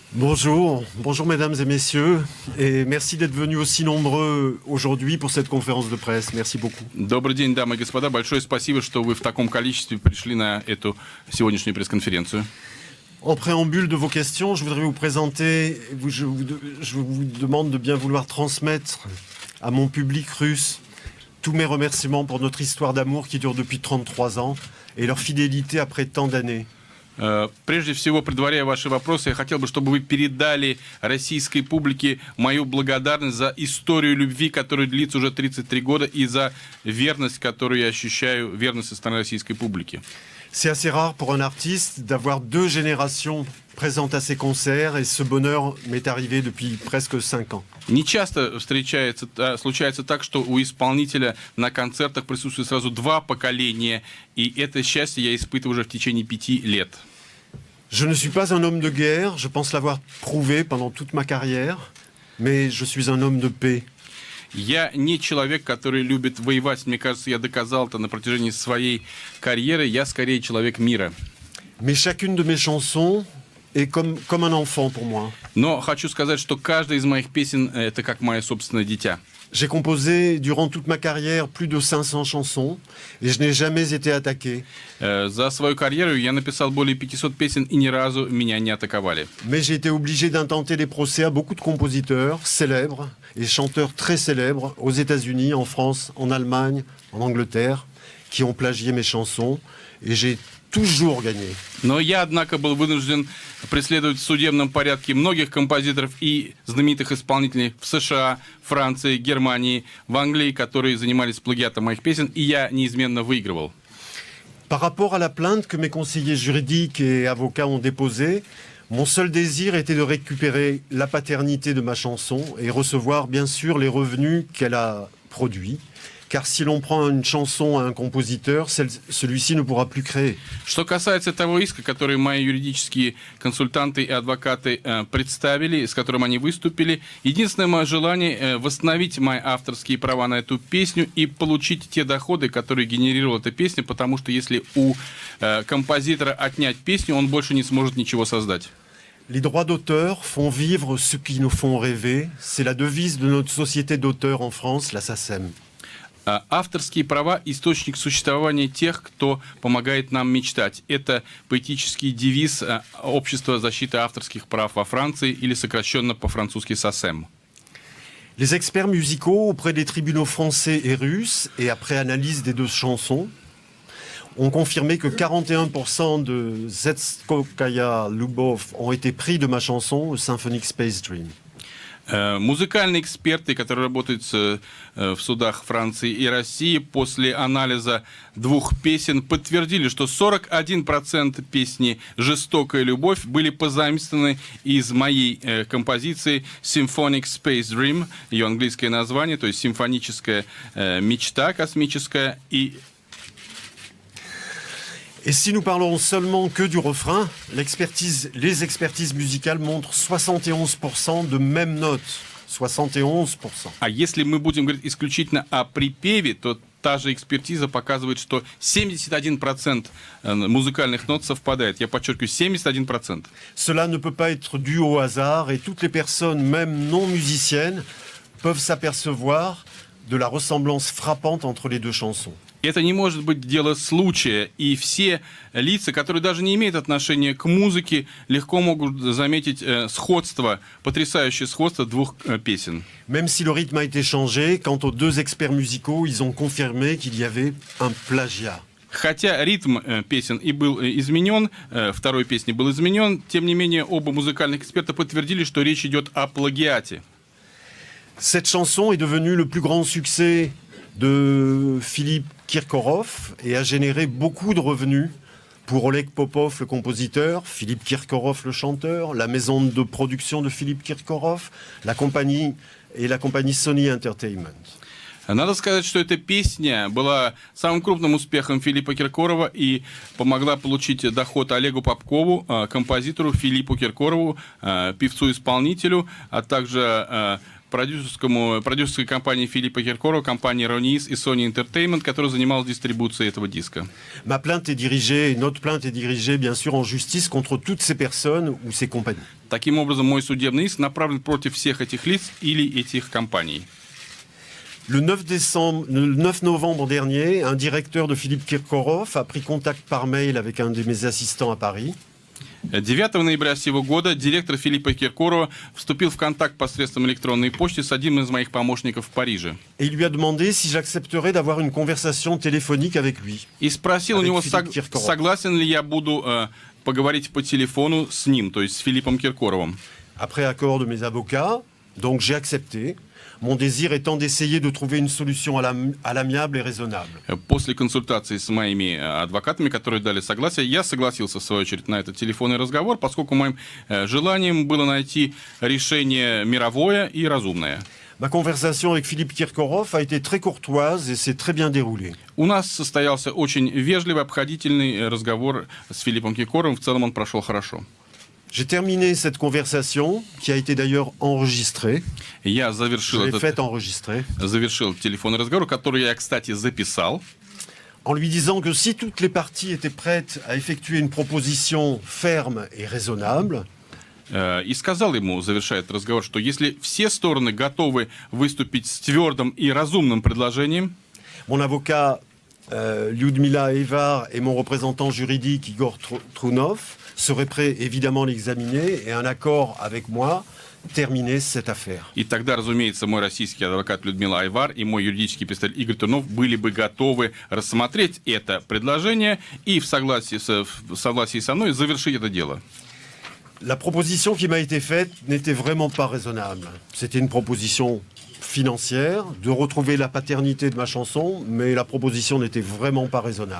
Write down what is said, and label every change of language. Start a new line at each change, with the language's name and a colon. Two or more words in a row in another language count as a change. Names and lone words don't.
French: Bonjour, bonjour mesdames et messieurs, et merci d'être venus aussi nombreux aujourd'hui pour cette conférence de presse. Merci beaucoup.
Russian: Добрый день, дамы и господа. Большое спасибо, что вы в таком количестве пришли на эту сегодняшнюю пресс-конференцию.
French: En préambule de vos questions, je voudrais vous présenter, je vous demande de bien vouloir transmettre à mon public russe tous mes remerciements pour notre histoire d'amour qui dure depuis 33 ans et leur fidélité après tant d'années.
Russian: Прежде всего, предваряя ваши вопросы, я хотел бы, чтобы вы передали российской публике мою благодарность за историю любви, которая длится уже 33 года, и за верность, которую я ощущаю, верность со стороны российской публики.
French: C'est assez rare pour un artiste d'avoir deux générations présentes à ses concerts, et ce bonheur m'est arrivé depuis presque 5 ans.
Russian: Не часто случается так, что у исполнителя на концертах присутствует сразу два поколения, и это счастье я испытываю уже в течение 5 лет.
French: Je ne suis pas un homme de guerre, je pense l'avoir prouvé pendant toute ma carrière, mais je suis un homme de paix.
Russian: Я не человек, который любит воевать. Мне кажется, я доказал это на протяжении своей карьеры. Я скорее человек мира.
French: Mais chacune de mes chansons est comme un enfant pour moi.
Russian: Но хочу сказать, что каждая из моих песен – это как мое собственное дитя.
French: J'ai composé durant toute ma carrière plus de 500 chansons, et je n'ai jamais été attaqué.
Russian: За свою карьеру я написал более 500 песен, и ни разу меня не атаковали.
French: Mais j'ai été obligé d'intenter des procès à beaucoup de compositeurs célèbres et chanteurs très célèbres aux États-Unis, en France, en Allemagne, en Angleterre, qui ont plagié mes chansons, et j'ai toujours gagné.
Russian: Но я, однако, был вынужден преследовать в судебном порядке многих композиторов и знаменитых исполнителей в США, Франции, Германии, в Англии, которые занимались плагиатом моих песен, и я неизменно выигрывал.
French: Par rapport à la plainte que mes conseillers juridiques et avocats ont déposée, mon seul désir était de récupérer la paternité de ma chanson et recevoir bien sûr les revenus qu'elle a produits. Car si l'on prend une chanson à un compositeur, celui-ci ne pourra plus créer.
Russian: Что касается того иска, который мои юридические консультанты и адвокаты представили, с которым они выступили, единственное мое желание восстановить мои авторские права на эту песню и получить те доходы, которые генерировала эта песня, потому что если у композитора отнять песню, он больше не сможет ничего создать.
French: Les droits d'auteur font vivre ceux qui nous font rêver. C'est la devise de notre société d'auteurs en France, la SACEM.
Russian: Авторские права – источник существования тех, кто помогает нам мечтать. Это поэтический девиз Общества защиты авторских прав во Франции, или сокращенно по-французски САСЭМ.
French: Les experts musicaux auprès des tribunaux français et russes, et après analyse des deux chansons, ont confirmé que 41% de Zetskokaya Lubov ont été pris de ma chanson Symphonic Space Dream.
Russian: Музыкальные эксперты, которые работают в судах Франции и России, после анализа двух песен подтвердили, что 41% песни «Жестокая любовь» были позаимствованы из моей композиции Symphonic Space Dream, ее английское название, то есть симфоническая мечта космическая.
French: Et si nous parlons seulement que du refrain, les expertises musicales montrent 71% de mêmes notes. 71%.
Russian: А если мы будем говорить исключительно о припеве, то та же экспертиза показывает, что 71% музыкальных нот совпадает. Я подчеркиваю, 71%.
French: Cela ne peut pas être dû au hasard, et toutes les personnes, même non musiciennes, peuvent s'apercevoir de la ressemblance frappante entre les deux chansons.
Russian: Это не может быть дело случая, и все лица, которые даже не имеют отношения к музыке, легко могут заметить сходство, потрясающее сходство двух песен.
French: Même si le rythme a été changé, quant aux deux experts musicaux, ils ont confirmé qu'il y avait un plagiat.
Russian: Хотя ритм песен и был изменен, второй песни был изменен, тем не менее оба музыкальных эксперта подтвердили, что речь идет о плагиате.
French: Cette chanson est devenue le plus grand succès de Philippe Kirkorov et a généré beaucoup de revenus pour Oleg Popov, le compositeur, Philippe Kirkorov, le chanteur, la maison de production de Philippe Kirkorov, la compagnie Sony Entertainment.
Russian: Надо сказать, что эта песня была самым крупным успехом Филиппа Киркорова и помогла получить доход Олегу Попкову, композитору Филиппу Киркорову, певцу-исполнителю, а также продюсерской компании Филиппа Киркорова, компании Ronis и Sony Entertainment, которая занималась дистрибуцией этого диска.
French: Notre plainte est dirigée, bien sûr, en justice contre toutes ces personnes ou ces compagnies.
Russian: Таким образом, мой судебный иск направлен против всех этих лиц или этих компаний.
French: Le 9 novembre dernier, un directeur de Philippe Kirkorov a pris contact par mail avec un de mes assistants à Paris.
Russian: 9 ноября сего года директор Филиппа Киркорова вступил в контакт посредством электронной почты с одним из моих помощников в Париже.
French: Et il lui a demandé si j'accepterais d'avoir une conversation téléphonique avec lui.
Russian: И спросил у
French: Avec
Russian: него,
French: Philippe Kirkorov.
Russian: согласен ли я буду поговорить по телефону с ним, то есть с Филиппом Киркоровым.
French: Après accord de mes avocats, donc j'ai accepté, mon désir étant d'essayer de trouver une solution à l'amiable et raisonnable.
Russian: После консультации с моими адвокатами, которые дали согласие, я согласился, в свою очередь, на этот телефонный разговор, поскольку моим желанием было найти решение мировое и разумное.
French: Ma conversation avec Philippe Kirkorov a été très courtoise et s'est très bien déroulée.
Russian: У нас состоялся очень вежливый, обходительный разговор с Филиппом Киркоровым. В целом он прошел хорошо.
French: J'ai terminé cette conversation, qui a été d'ailleurs enregistrée.
Russian: Я
French: Je
Russian: завершил
French: l'ai faite enregistrer.
Russian: телефонный разговор, который я, кстати, записал.
French: En lui disant que si toutes les parties étaient prêtes à effectuer une proposition ferme et raisonnable,
Russian: И сказал ему, завершая этот разговор, что если все стороны готовы выступить с твердым и разумным предложением,
French: mon avocat Lyudmila Evar et mon représentant juridique Igor Trunov seraient prêts évidemment à l'examiner et un accord avec moi terminer cette affaire.
Russian: и тогда, разумеется, мой российский адвокат Людмила Айвар и мой юридический представитель Игорь Турнов были бы готовы рассмотреть это предложение и в согласии со мной завершить это дело.
French: La proposition qui m'a été faite n'était vraiment pas raisonnable. C'était une proposition financière, de retrouver la paternité de ma chanson, mais la proposition n'était vraiment pas raisonnable.